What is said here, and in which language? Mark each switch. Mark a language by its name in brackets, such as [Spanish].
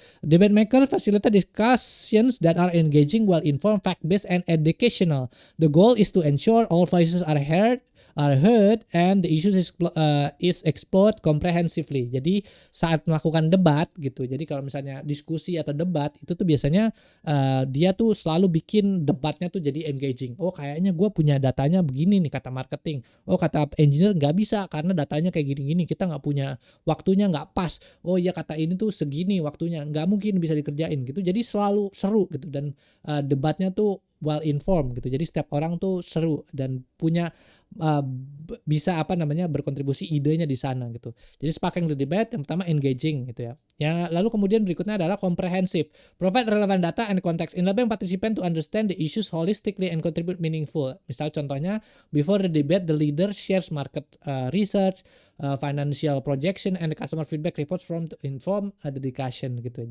[English] Debate maker facilitate discussions that are engaging, well informed, fact based and educational. The goal is to ensure all voices are heard and the issues is explored comprehensively. [Indonesian] Jadi saat melakukan debat gitu, jadi kalau misalnya diskusi atau debat itu tuh biasanya dia tuh selalu bikin debatnya tuh jadi engaging. Oh kayaknya gue punya datanya begini nih kata marketing. Oh kata engineer nggak bisa karena datanya kayak gini-gini, kita nggak punya waktunya, nggak pas. Oh iya kata ini tuh segini waktunya, nggak mungkin bisa dikerjain gitu. Jadi selalu seru gitu dan debatnya tuh well informed gitu. Jadi setiap orang tuh seru dan punya bisa berkontribusi idenya di sana gitu. Jadi sparking the debate yang pertama engaging gitu ya. Ya lalu kemudian berikutnya adalah comprehensive. [English] Provide relevant data and context, enabling participant to understand the issues holistically and contribute meaningful. [Indonesian] Misal contohnya [English] before the debate the leader shares market research, financial projection and the customer feedback reports from to inform the discussion [Indonesian] gitu.